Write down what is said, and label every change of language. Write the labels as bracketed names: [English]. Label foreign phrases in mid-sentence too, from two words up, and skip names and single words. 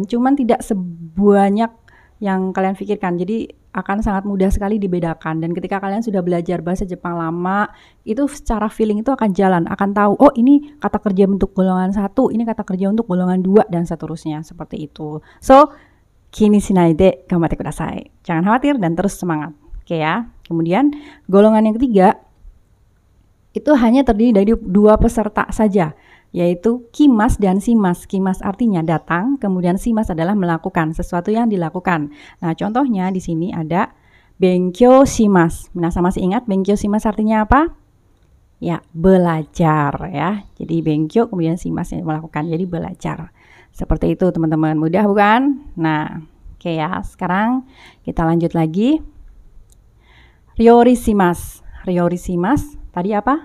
[Indonesian] Cuman tidak sebanyak yang kalian pikirkan, jadi akan sangat mudah sekali dibedakan. Dan ketika kalian sudah belajar bahasa Jepang lama, itu secara feeling itu akan jalan, akan tahu, oh ini kata kerja untuk golongan 1, ini kata kerja untuk golongan 2, dan seterusnya, seperti itu. [Japanese] So, 気にしないで頑張ってください. [Indonesian] Jangan khawatir dan terus semangat. Oke ya. Kemudian golongan yang ketiga itu hanya terdiri dari 2 peserta saja, yaitu kimas dan simas. Kimas artinya datang, kemudian simas adalah melakukan, sesuatu yang dilakukan. Nah, contohnya di sini ada [Japanese] 勉強します. [Indonesian] Minasang masih ingat [Japanese] 勉強します [Indonesian] artinya apa? Ya, belajar ya. Jadi benkyou kemudian shimasu yang melakukan, jadi belajar. Seperti itu teman-teman, mudah bukan? Nah, oke ya. Sekarang kita lanjut lagi. Ryorisimasu. Ryorisimasu tadi apa?